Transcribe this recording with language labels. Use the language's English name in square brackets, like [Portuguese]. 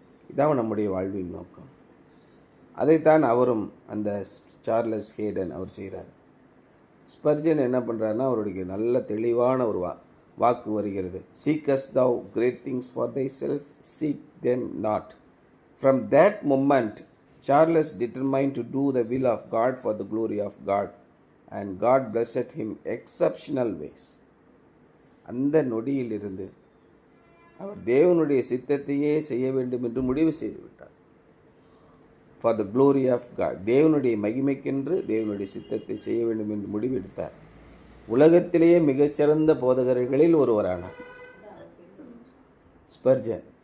[Tamil] இதான் நம்முடைய வாழ்வின் நோக்கம். அதைத்தான் அவரும், அந்த சார்லஸ் ஹேடன் அவர் செய்கிறார். ஸ்பர்ஜன் என்ன பண்ணுறாருன்னா, அவருடைய நல்ல தெளிவான ஒரு வாக்கு வருகிறது. [English] Seekest thou great things for thyself, seek them not. From that moment Charles determined to do the will of God for the glory of God, and God blessed him exceptional ways. [Tamil] அந்த நொடியிலிருந்து அவர் தேவனுடைய சித்தத்தையே செய்ய வேண்டும் என்று முடிவு செய்து விட்டார். [English] for the glory of God, [Tamil] தேவனுடைய மகிமைக்கென்று தேவனுடைய சித்தத்தை செய்ய வேண்டும் என்று முடிவெடுத்தார். உலகத்திலேயே மிகச்சிறந்த போதகர்களில் ஒருவரானார் ஸ்பர்ஜன்.